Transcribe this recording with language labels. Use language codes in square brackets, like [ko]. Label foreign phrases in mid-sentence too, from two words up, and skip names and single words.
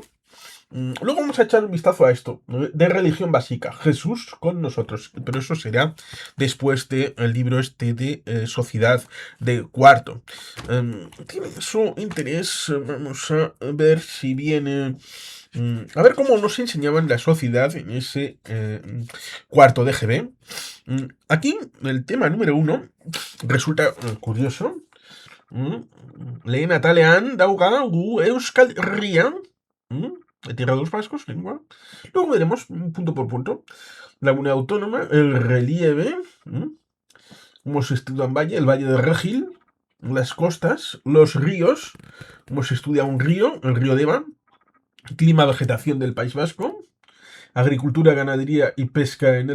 [es] Luego vamos a echar un vistazo a esto, de religión básica, Jesús con nosotros, pero eso será después del libro este de Sociedad de cuarto. Tiene su interés, vamos a ver si viene... A ver cómo nos enseñaban la sociedad en ese cuarto de GB. Aquí, el tema número 1 resulta curioso. [eu] Mm, Lehen atalean dauka gu Euskal Herria, [es] de Tierra de los Vascos, lengua. Luego veremos punto por punto. La unidad autónoma, el relieve, cómo se estudia en valle, el valle de Regil, las costas, los ríos, cómo se estudia un río, el río Deva, clima, vegetación del País Vasco, agricultura, ganadería y pesca en el